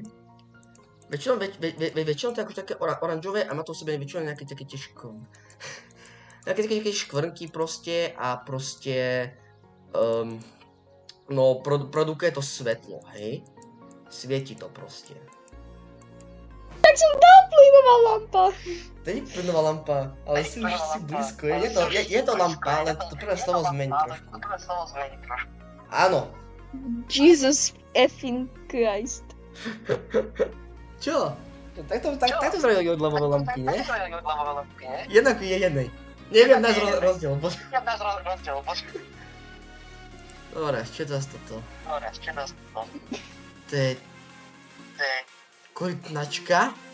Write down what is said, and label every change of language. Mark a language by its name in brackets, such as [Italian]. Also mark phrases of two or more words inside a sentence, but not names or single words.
[Slovak] Väčšinou to je ako také oranžové a má to v sebe väčšinou nejaké také tie škvrnky proste a proste no produkuje to svetlo, hej? Svieti to proste. Tak som dal plynová lampa. To nie je plynová lampa, ale si blízko, je to lampa, ale to prvé slovo zmení trošku. Áno. [English] Jesus effing Christ. [Slovak] Čo? Takto zrobili odľavové lampy, nie? Jednak je jednej. Neviem náš rozdiel, bože. Dobre, čo je zase toto? To je... Korytnačka?